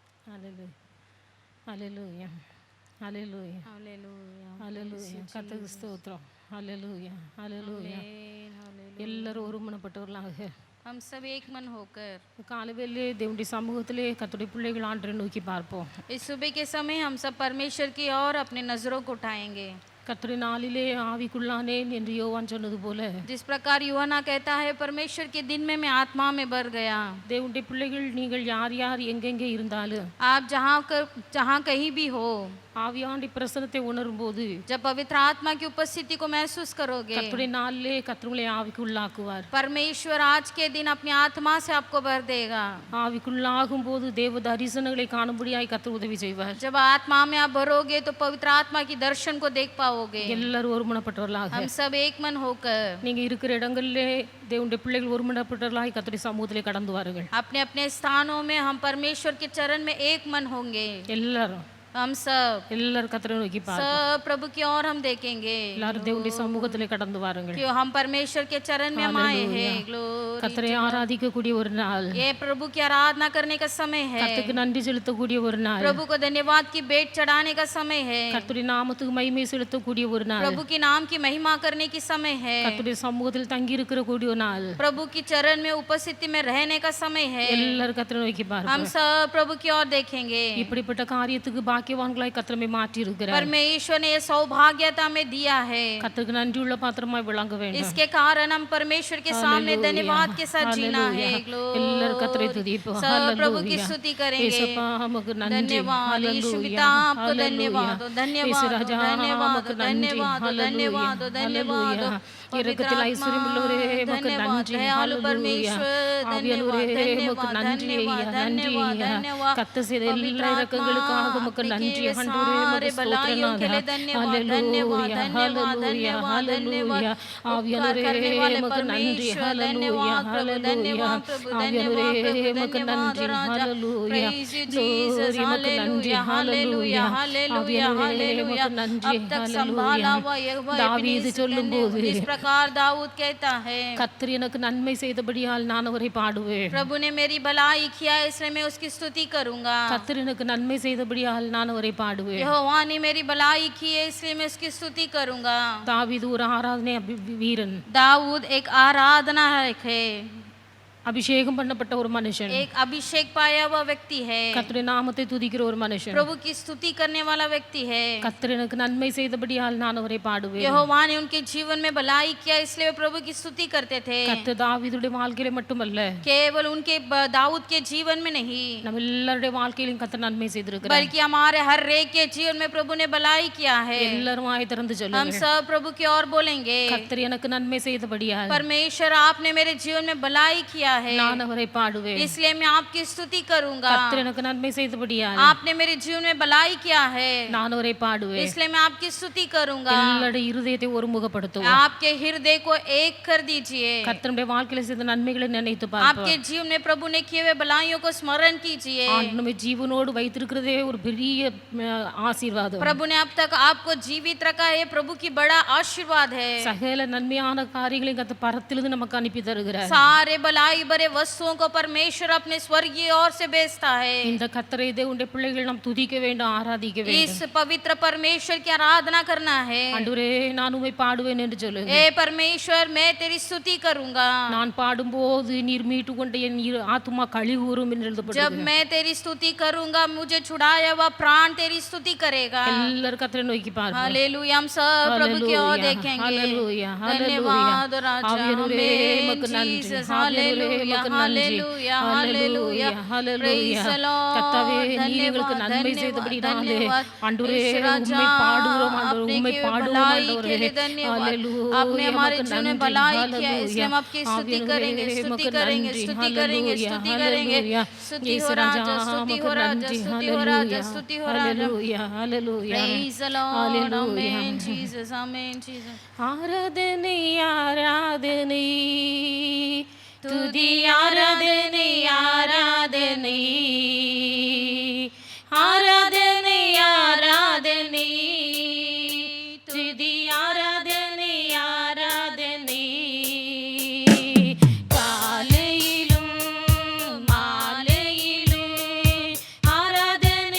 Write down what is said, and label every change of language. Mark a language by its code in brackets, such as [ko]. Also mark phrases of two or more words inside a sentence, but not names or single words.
[en] Hallelujah. Hallelujah. Hallelujah. Hallelujah. Hallelujah. [ta] கர்த்தருக்கு ஸ்தோத்திரம். [en] Hallelujah. Hallelujah. Amen. Hallelujah. [ta] எல்லாரும் ஒருமனப்பட்டவர்களாக [hi] हम सब एक मन होकर [ta] காலையிலே தேவனுடைய சமூகத்திலே கர்த்தருடைய பிள்ளைகள் ஆண்டவரை நோக்கி பார்ப்போம். [hi] इस सुबह के समय हम सब परमेश्वर की ओर अपने नजरों को उठाएंगे। [ta] கர்த்தருடைய நாளிலே ஆவிக்குள்ளானேன் என்று யோவான் சொன்னது போல [hi] जिस प्रकार यूहन्ना कहता है परमेश्वर के दिन में मैं आत्मा में भर गया। [ta] தேவனுடைய பிள்ளைகள் நீங்கள் யார் யார் எங்கெங்கே இருந்தாலும் [hi] आप जहाँ कहीं भी हो, [ta] ஆவியாண்டி பிரசனத்தை உணரும் போது [hi] जब पवित्र आत्मा की उपस्थिति को महसूस करोगे, [ta] கர்த்தருடைய நாளிலே கர்த்தருடைய ஆவிக்குள்ளாக்குவார். [hi] परमेश्वर आज के दिन अपनी आत्मा से आपको भर देगा। [ta] ஆவிக்குள்ளாகும் போது தேவ தரிசனங்களை காணும்படியாய் கர்த்தர் உதவி செய்வார். [hi] जब आत्मा में आप भरोगे तो पवित्र आत्मा की दर्शन को देख पाओगे। [ta] எல்லாரும் ஒருமனப்பட்டவர்களாக [hi] हम सब एक मन होकर [ta] நீங்க இருக்கிற இடங்களிலே தேவனுடைய பிள்ளைகள் ஒருமனப்பட்டவர்களாய் கர்த்தருடைய சமூகத்திலே கடந்து வாருங்கள். [hi] अपने अपने स्थानों में हम परमेश्वर के चरण में एक मन होंगे। [ta] எல்லாரும் [hi] हम सब [ta] எல்லாரும் கர்த்தரை நோக்கி பாருங்க. [hi] सब प्रभु की ओर हम देखेंगे। [ta] எல்லாரும் தேவனுடைய சமூகத்திலே கடந்து வாருங்கள். [hi] क्यों हम परमेश्वर के चरण में हम आए हैं। ग्लोरी। [ta] கர்த்தரை ஆராதிக்கக்கூடிய ஒரு நாள், [hi] ये प्रभु की आराधना करने का समय है। [ta] கர்த்தருக்கு நன்றி செலுத்தக்கூடிய ஒரு நாள், [hi] प्रभु को धन्यवाद की भेंट चढ़ाने का समय है। [ta] கர்த்தருடைய நாமத்துக்கு மகிமை செலுத்தக்கூடிய ஒரு நாள், [hi] प्रभु के नाम की महिमा करने की समय है। [ta] கர்த்தருடைய சமூகத்தில் தங்கி இருக்கிற கூடிய ஒரு நாள், [hi] प्रभु की चरण में उपस्थिति में रहने का समय है। [ta] எல்லாரும் கர்த்தரை நோக்கி பாருங்க. [hi] हम सब प्रभु की ओर देखेंगे। [ta] இப்படிப்பட்ட காரியத்துக்கு பாக்கியவான்களாய் கர்த்தரை மாற்றி இருக்கிறார். [hi] परमेश्वर ने सौभाग्यता में दिया है। [ta] கர்த்தருக்கு நன்றியுள்ள பாத்திரமாய் விளங்க வேண்டும். [hi] इसके कारण हम परमेश्वर के सामने धन्यवाद के साथ जीना है। [ta] எல்லாரும் கர்த்தரை துதிப்போம். [hi] सब प्रभु की स्तुति करेंगे। [ta] இயேசுப்பா உமக்கு நன்றி. [hi] धन्यवाद यीशु पिता, आपको धन्यवाद, धन्यवाद, धन्यवाद, धन्यवाद, धन्यवाद, धन्यवाद। [ta] இரக்கத்தில் ஐஸ்வரியமுள்ளவரே உமக்கு நன்றி. [hi] दयालु परमेश्वर, धन्यवाद, धन्यवाद, धन्यवाद, धन्यवाद, धन्यवाद। [ta] கர்த்தர் செய்த எல்லா இரக்கங்களுக்காக உமக்கு நன்றி. [hi] सारे भलाइयों के लिए धन्यवाद, धन्यवाद, धन्यवाद, धन्यवाद, धन्यवाद। [ta] ஆவியானவரே உமக்கு நன்றி. ஹalleluya, ஹalleluya. ஆவியானவரே உமக்கு நன்றி. ஹalleluya. [hi] जीसस, हालेलुया, हालेलुया, हालेलुया, हालेलुया। अब तक संभाला हुआ यहोवा [ta] தாவீது சொல்லும்போது [hi] इस प्रकार दाऊद कहता है, [ta] கர்த்தர் எனக்கு நன்மை செய்தபடியால் நான் அவரை பாடுவேன். [hi] प्रभु ने मेरी भलाई किया इसलिए मैं उसकी स्तुति करूंगा। [ta] கர்த்தர் எனக்கு நன்மை செய்தபடியால் நான் அவரை பாடுவேன். [hi] यहोवा ने मेरी भलाई की है इसलिए मैं उसकी स्तुति करूंगा। [ta] தாவீது ஒரு ஆராதனை வீரன், [hi] दाऊद एक आराधना है, [ta] அபிஷேகம் பண்ணப்பட்ட ஒரு மனுஷன், [hi] एक अभिषेक पाया हुआ व्यक्ति है, [ta] கர்த்தருடைய நாமத்தை துதிக்கிற ஒரு மனுஷன், [hi] प्रभु की स्तुति करने वाला व्यक्ति है। [ta] கர்த்தர் எனக்கு நன்மை செய்தபடியால் நான் அவரை பாடுவேன். [hi] यहोवा ने उनके जीवन में भलाई किया इसलिए वे प्रभु की स्तुति करते थे। [ta] கர்த்தர் தாவீதுடைய வாழ்க்கையில மட்டுமல்ல, [hi] केवल उनके दाऊद के जीवन में नहीं, [ta] நம்ம எல்லாருடைய வாழ்க்கையிலும் கர்த்தர் நன்மை செய்திருக்கிறார். [hi] बल्कि हमारे हर एक के जीवन में प्रभु ने भलाई किया है। [ta] எல்லாரும் வாய் திறந்து [hi] हम [ta] சொல்லுங்க, [hi] सब प्रभु की ओर बोलेंगे, [ta] கர்த்தர் எனக்கு நன்மை செய்தபடியால் [hi] परमेश्वर आपने मेरे जीवन में भलाई किया है [ta] நான் அவரை பாடுவேன். [hi] इसलिए मैं आपकी स्तुति करूंगा। [ta] கர்த்தர் எனக்கு நன்மை செய்தபடியால் [hi] आपने मेरे जीवन में भलाई किया है [ta] நான் அவரை பாடுவேன். [hi] इसलिए मैं आपकी स्तुति करूंगा। [ta] எல்லாருடைய இருதயத்தை ஒருமுகப்படுத்துவோம். [hi] आपके हृदय को एक कर दीजिए। [ta] கர்த்தருடைய வாழ்க்கையில செய்த நன்மைகளை நினைத்து பார்ப்போம். [hi] आपके जीवन में प्रभु ने किए हुए भलाइयों को स्मरण कीजिए। [ta] நம்ம ஜீவனோடு வைத்திருக்கிறதே ஒரு பெரிய ஆசீர்வாதம். [hi] प्रभु ने अब तक आपको जीवित रखा है, प्रभु की बड़ा आशीर्वाद है। [ta] சகல நன்மையான காரியங்களை கர்த்தர் பரத்திலிருந்து நமக்கு அனுப்பி தருகிறார். [hi] सारे भलाई भरे वस्तुओं को परमेश्वर अपने स्वर्गीय ओर से भेजता है। [ta] இந்த கர்த்தரை தேவனுடைய பிள்ளைகள் நாம் துதிக்க வேண்டும், ஆராதிக்க வேண்டும். [hi] इस पवित्र परमेश्वर की आराधना करना है। [ta] ஆண்டவரே நான் உம்மை பாடுவேன் என்று சொல்லுங்க. [hi] हे परमेश्वर मैं तेरी स्तुति करूंगा। [ta] நான் பாடும்போது நீர் மீட்டு கொண்ட என் ஆத்துமா கழிவுறும் என்று [hi] जब [ta] எழுதப்பட்டிருக்கிறது. [hi] मैं तेरी स्तुति करूंगा मुझे छुड़ाया हुआ प्राण तेरी स्तुति करेगा। [ta] எல்லாரும் கர்த்தரை நோக்கி பாருங்க. [hi] हालेलुया। हम सब प्रभु की ओर देखेंगे। हालेलुया, धन्यवाद राजा। [ta] ஆவியானவரே உமக்கு நன்றி. [hi] हालेलुया, हालेलुया, हालेलुया, [ta] ஹalleluya. கர்த்தாவே நீர் எங்களுக்கு நன்மை செய்தபடினாலே ஆண்டவரே உம்மை பாடுகிறோம், ஆண்டவரே உம்மை பாடுவோம் ஆண்டவரே. ஹalleluya. [hi] आपने हमारे जीवन में भलाई किया है इसलिए हम आपकी स्तुति करेंगे, स्तुति करेंगे, स्तुति करेंगे, स्तुति करेंगे। स्तुति हो राजा, स्तुति हो राजा, स्तुति हो राजा, स्तुति हो राजा। [ta] ஹalleluya, ஹalleluya. [en] Praise the Lord. Amen Jesus, amen Jesus. [ta] ஆராதனை ஆராதனை துதி ஆராதனை ஆராதனை ஆராதனை ஆராதனை துதி ஆராதனை ஆராதனை காலையிலும் மாலையிலும் ஆராதனை